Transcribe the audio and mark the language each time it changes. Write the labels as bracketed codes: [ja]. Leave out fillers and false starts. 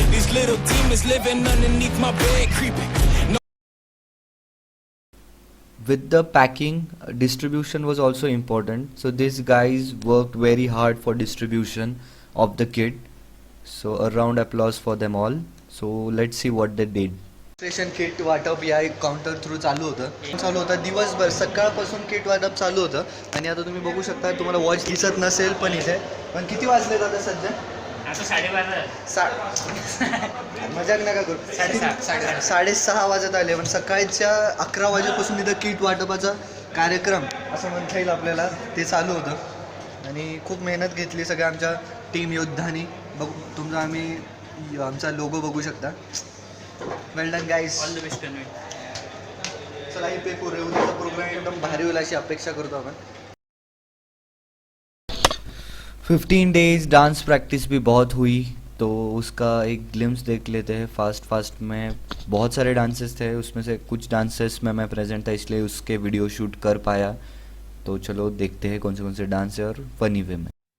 [en] These little demons living underneath my bed, creeping. No. With the packing, distribution was also important. So these guys worked very hard for distribution of the kit. So a round applause for them all. So let's see what they did. [mr] Ration kit वाटप या एक counter through चालू होतं दिवसभर. सकाळपासून kit वाटप चालू होतं. आणि आता तुम्ही बघू शकता, तुम्हाला वॉच दिसत नसेल पण इथे. पण किती वाजले आता सध्या? मजाक नका करू. 6:30 वाजत आले. पण सकाळच्या 11 वाजेपासून इथं किट वाटपाचा कार्यक्रम असं म्हणता येईल आपल्याला, ते चालू होतं. आणि खूप मेहनत घेतली सगळ्या आमच्या टीम योद्धानी. बघू तुमचा आम्ही आमचा लोगो बघू शकता. [en] Well done guys. [mr] चला ही पेपर उद्याचा प्रोग्राम एकदम भारी होईल अशी अपेक्षा करतो आपण. [hi] 15 डेज डांस प्रैक्टिस भी बहुत हुई, तो उसका एक ग्लिम्स देख लेते हैं फास्ट में. बहुत सारे डांसेस थे, उसमें से कुछ डांसेस में मैं प्रेजेंट था इसलिए उसके वीडियो शूट कर पाया. तो चलो देखते हैं कौन से डांस है और फनी वे में.